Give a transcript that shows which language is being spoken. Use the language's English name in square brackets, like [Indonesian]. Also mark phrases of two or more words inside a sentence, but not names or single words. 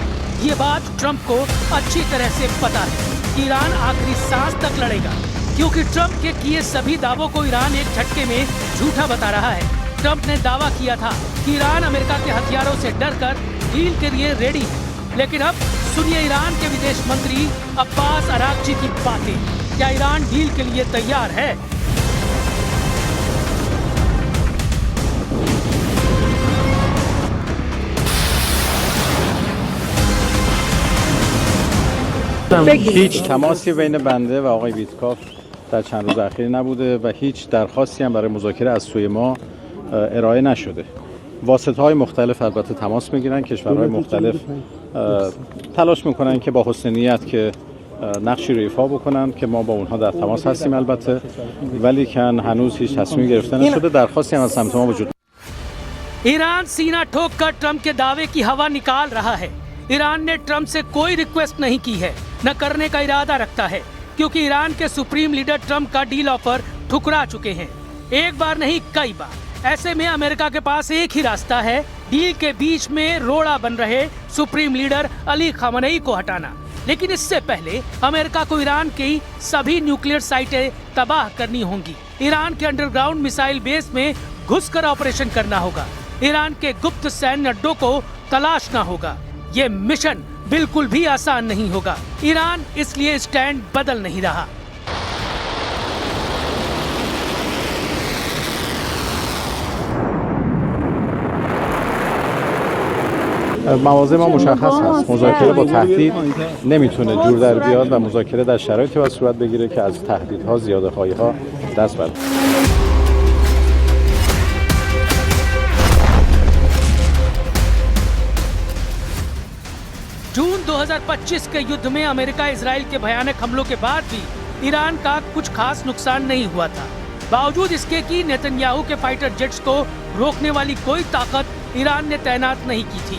[Hindi] ये बात ट्रंप को अच्छी तरह से पता है कि ईरान आखिरी सांस तक लड़ेगा, क्योंकि ट्रंप के किए सभी दावों को ईरान एक झटके में झूठा बता रहा है। ट्रंप ने दावा किया था कि ईरान अमेरिका के हथियारों से डरकर डील के लिए रेडी है, लेकिन अब सुनिए ईरान के विदेश मंत्री अब्बास अरागची की बातें। क्या ईरान डील के लिए तैयार है? [Persian] هیچ تماسی بین بنده و آقای ویتکاف در چند روز اخیر نبوده و هیچ درخواستی هم برای مذاکره از سوی ما ارائه نشده. واسطه‌های مختلف البته تماس میگیرن، کشورهای مختلف تلاش میکنن که با حسن نیت که نقشی رو ایفا بکنن که ما با اونها در تماس هستیم البته، ولی کن هنوز هیچ تصمیمی گرفته نشده. درخواستی هم از سمت ما وجود [Hindi] ईरान सीना ठोककर ट्रंप के दावे की हवा निकाल रहा है। ईरान ने ट्रंप से कोई रिक्वेस्ट नहीं की है, न करने का इरादा रखता है, क्योंकि ईरान के [English] supreme leader [Hindi] ट्रंप का [English] deal offer [Hindi] ठुकरा चुके हैं, एक बार नहीं कई बार। ऐसे में अमेरिका के पास एक ही रास्ता है, डील के बीच में रोड़ा बन रहे [English] supreme leader [Hindi] अली खामेनेई को हटाना। लेकिन इससे पहले अमेरिका को ईरान की सभी [English] nuclear sites [Hindi] तबाह करनी होंगी। ईरान के [English] underground missile base [Hindi] में घुसकर ऑपरेशन करना होगा। ईरान के गुप्त सैन्य अड्डों को तलाशना होगा। ये मिशन बिल्कुल भी आसान नहीं होगा। ईरान इसलिए स्टैंड बदल नहीं रहा। [Persian] مواضع ما مشخص هست. مذاکره با تهدید نمیتونه جور در بیاد و مذاکره در شرایطی باید صورت بگیره که از تهدیدها، زیاده‌خواهی‌ها دست برداره. [Hindi] जून 2025 के युद्ध में अमेरिका इजराइल के भयानक हमलों के बाद भी ईरान का कुछ खास नुकसान नहीं हुआ था। बावजूद इसके कि नेतन्याहू के [English] fighter jets [Hindi] को रोकने वाली कोई ताकत ईरान ने तैनात नहीं की थी।